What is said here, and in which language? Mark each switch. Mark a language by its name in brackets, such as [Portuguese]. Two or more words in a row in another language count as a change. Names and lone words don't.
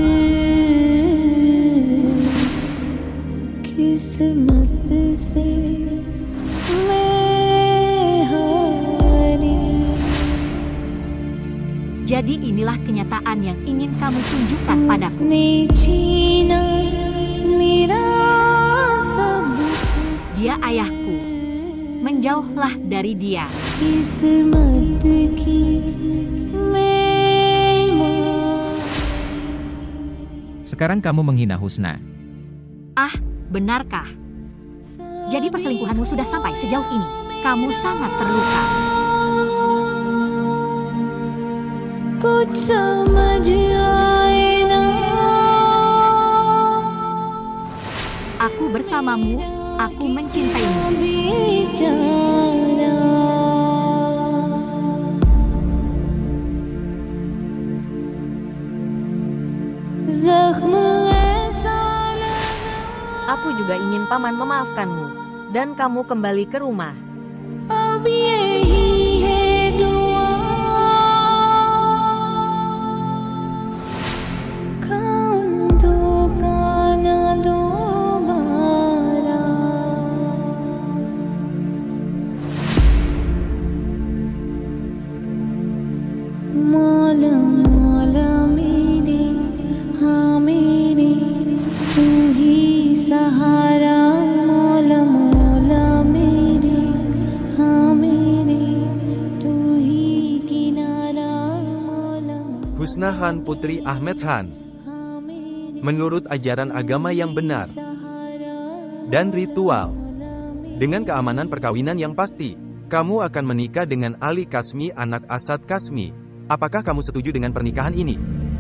[Hindi] किस्मत से मैं हारी. [Indonesian] Jadi inilah kenyataan yang ingin kamu tunjukkan padaku. [Hindi] उसने छीना मेरा सब, [Indonesian] Dia ayahku. Menjauhlah dari dia. [Hindi] किस्मत की मैं [Indonesian] Sekarang kamu menghina Husna. Ah, benarkah? Jadi perselingkuhanmu sudah sampai sejauh ini. Kamu sangat terluka. [Hindi] कुछ समझ आए ना [Indonesian] Aku bersamamu, aku mencintaimu. [Hindi] बेचारा जख्म ऐसा [Indonesian] Aku juga ingin paman memaafkanmu. Dan kamu kembali ke rumah. [Hindi] अब यही है दुआ काम दो का ना दोबारा मौला मौला मेरे हाँ मेरे तू ही सहारा मौला मौला मेरे हाँ मेरे तू ही किनारा मौला [Indonesian] Husna Han putri Ahmed Han. [Hindi] हाँ मेरे [Indonesian] Menurut ajaran agama yang benar dan ritual, dengan keamanan perkawinan yang pasti, kamu akan menikah dengan Ali Kasmi, anak Asad Kasmi. Apakah kamu setuju dengan pernikahan ini?